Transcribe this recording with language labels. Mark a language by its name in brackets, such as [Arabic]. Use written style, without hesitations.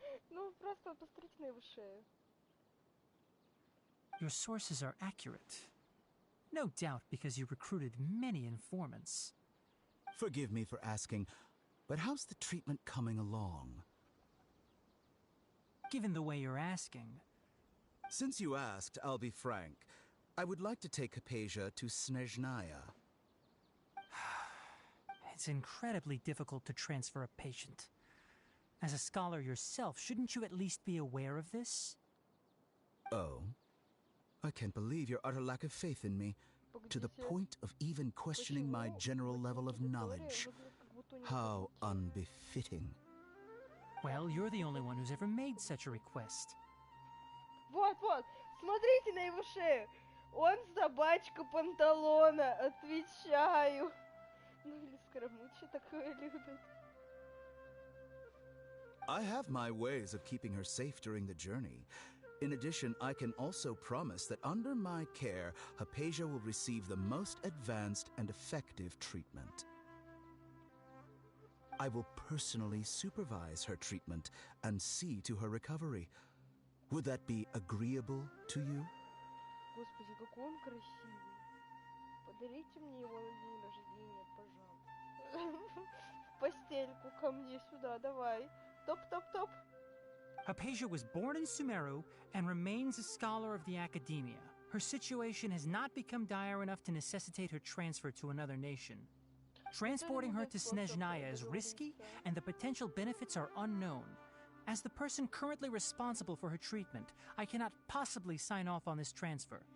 [Russian] Ну просто посмотрите на его шею. [English] Your sources are accurate. No doubt because you recruited many informants. Forgive me for asking, but how's the treatment coming along? Given the way you're asking. Since you asked, I'll be frank. I would like to take Hypatia to Snezhnaya. It's incredibly difficult to transfer a patient. As a scholar yourself, shouldn't you at least be aware of this? Oh? I can't believe your utter lack of faith in me, to the point of even questioning my general level of knowledge. How unbefitting. Well, you're the only one who's ever made such a request. [Russian] Вот, смотрите на его шею. Он собачка Панталона, отвечаю. Ну или Скоромучи такое любит. [English] I have my ways of keeping her safe during the journey. In addition, I can also promise that under my care, Hypatia will receive the most advanced and effective treatment. I will personally supervise her treatment and see to her recovery. Would that be agreeable to you? [Russian] Господи, какой он красивый. Подарите мне его на день рождения, пожалуйста. В постельку ко мне сюда, давай. Топ. [English] Hypatia was born in Sumeru and remains a scholar of the academia. Her situation has not become dire enough to necessitate her transfer to another nation. Transporting her to Snezhnaya is risky, and the potential benefits are unknown. As the person currently responsible for her treatment, I cannot possibly sign off on this transfer.